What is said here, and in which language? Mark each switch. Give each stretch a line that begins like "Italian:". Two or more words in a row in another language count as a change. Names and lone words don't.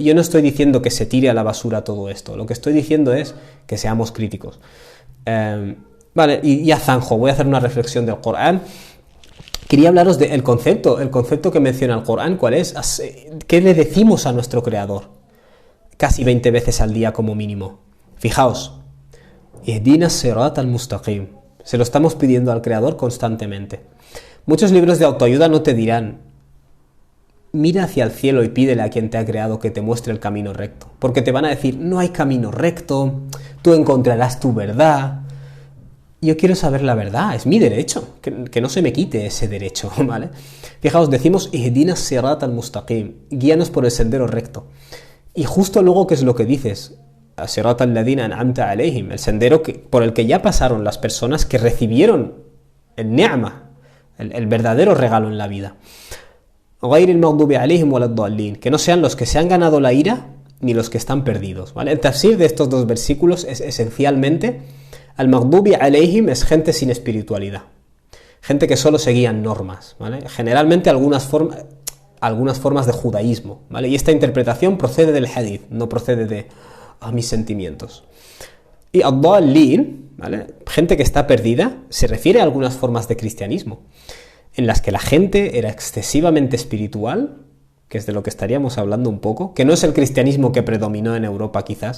Spanish: Yo no estoy diciendo que se tire a la basura todo esto, lo que estoy diciendo es que seamos críticos. Vale, y ya zanjo, voy a hacer una reflexión del Corán. Quería hablaros del concepto que menciona el Corán, ¿cuál es? ¿Qué le decimos a nuestro Creador? Casi 20 veces al día como mínimo. Fijaos,
Arabic: اهدنا الصراط المستقيم.
Spanish: Se lo estamos pidiendo al Creador constantemente. Muchos libros de autoayuda no te dirán mira hacia el cielo y pídele a quien te ha creado que te muestre el camino recto. Porque te van a decir, no hay camino recto, tú encontrarás tu verdad. Yo quiero saber la verdad, es mi derecho, que no se me quite ese derecho, ¿vale? Fijaos, decimos,
Arabic: اهدنا الصراط المستقيم,
Spanish: guíanos por el sendero recto. Y justo luego, ¿qué es lo que dices?
Arabic: صراط الذين أنعمت عليهم,
Spanish: el sendero por el que ya pasaron las personas que recibieron el ni'ma, el verdadero regalo en la vida. Que no sean los que se han ganado la ira ni los que están perdidos, ¿vale? El tafsir de estos dos versículos es esencialmente
Arabic: المغضوب عليهم
Spanish: es gente sin espiritualidad, gente que solo seguían normas, ¿vale? Generalmente algunas formas de judaísmo, ¿vale? Y esta interpretación procede del hadith, no procede de mis sentimientos. Y ad-dallin, ¿vale? Gente que está perdida, se refiere a algunas formas de cristianismo en las que la gente era excesivamente espiritual, que es de lo que estaríamos hablando un poco, que no es el cristianismo que predominó en Europa quizás.